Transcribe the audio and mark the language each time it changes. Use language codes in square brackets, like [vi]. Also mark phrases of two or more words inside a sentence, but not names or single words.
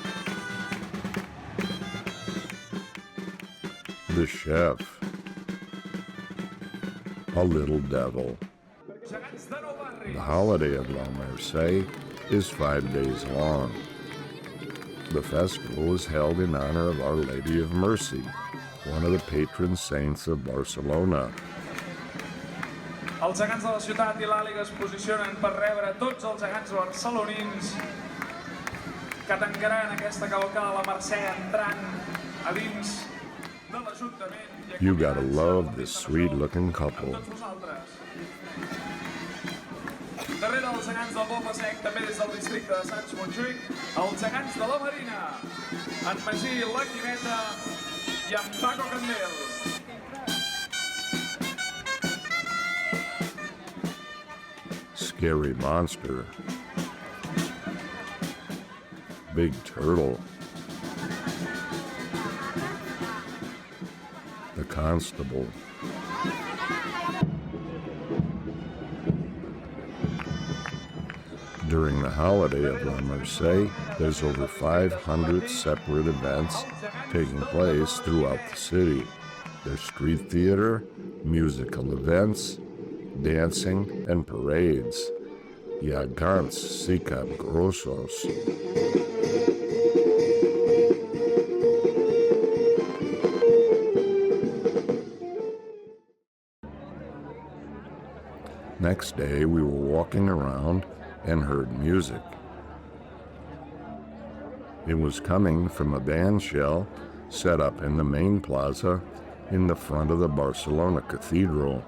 [en] The chef, a little devil. The holiday of La Merce is 5 days long. The festival is held in honor of Our Lady of Mercy, one of the patron saints of Barcelona. [ca] Els gegants de la ciutat i l'àliga es posicionen per rebre tots els gegants barcelonins que tancaran aquesta cavalcada de la Mercè entrant a dins de l'Ajuntament. [en] You gotta love this sweet-looking couple. [ca] Darrere els gegants del Poble Sec, també des del districte de Sants Montjuïc, els gegants de la Marina, en Magí, la Quimeta i en Paco Candel. [en] Scary monster. Big turtle. The constable. During the holiday of La Merce, there's over 500 separate events taking place throughout the city. There's street theater, musical events, dancing, and parades. [ca] Jacobsen grossos. [en] Next day, we were walking around and heard music. It was coming from a band shell set up in the main plaza in the front of the Barcelona Cathedral.